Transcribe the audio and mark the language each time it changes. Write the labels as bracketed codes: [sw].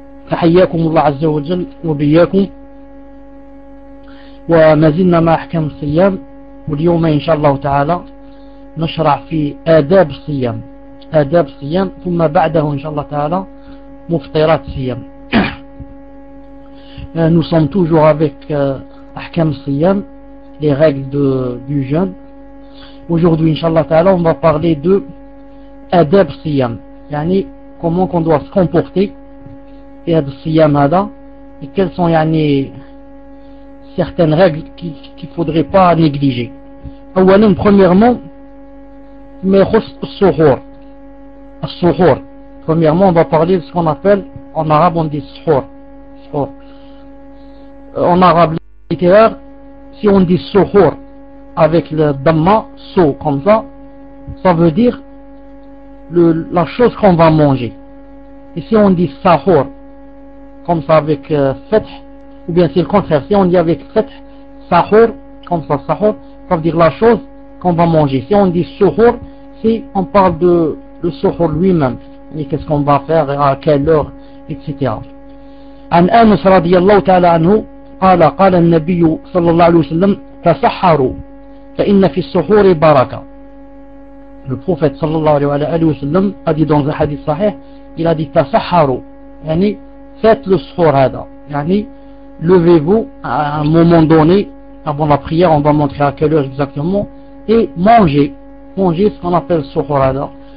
[ar] فحياكم الله عز وجل وبياكم، وما زلنا مع أحكام الصيام، واليوم إن شاء الله تعالى نشرع في آداب الصيام، آداب الصيام، ثم بعده إن شاء الله تعالى مفطرات الصيام. [fr] Nous sommes toujours avec Ahkam Siyam, les règles du jeûne. Aujourd'hui, Inch'Allah Ta'ala, on va parler de Adab Siyam. Yani, comment on doit se comporter et Adab Siyam Hada, et quelles sont yani, certaines règles qu'il ne faudrait pas négliger. [ar] Awalim, [fr] premièrement, [ar] Mekhus Suhur. Suhur. [fr] Premièrement, on va parler de ce qu'on appelle, en arabe, on dit Suhur. Suhur. En arabe littéraire, si on dit suhur avec le dhamma, so comme ça, ça veut dire la chose qu'on va manger. Et si on dit sahur comme ça avec feth, ou bien c'est le contraire, si on dit avec feth, sahur, comme ça, sahur, ça veut dire la chose qu'on va manger. Si on dit suhur, si on parle de le suhur lui-même, et qu'est-ce qu'on va faire, à quelle heure, etc. [ar] عن أنس رضي الله تعالى عنه قال قال النبي صلى الله عليه وسلم تسحروا فإن في السحور بركة. [fr] Le prophète [ar] صلى الله عليه وسلم [fr] a dit dans un hadith sahih, il a dit [ar] تسحروا, [fr] يعني faites le suhur هذا, يعني levez-vous à un moment donné avant la prière, on va montrer à quelle heure exactement, et mangez ce qu'on appelle le suhur هذا.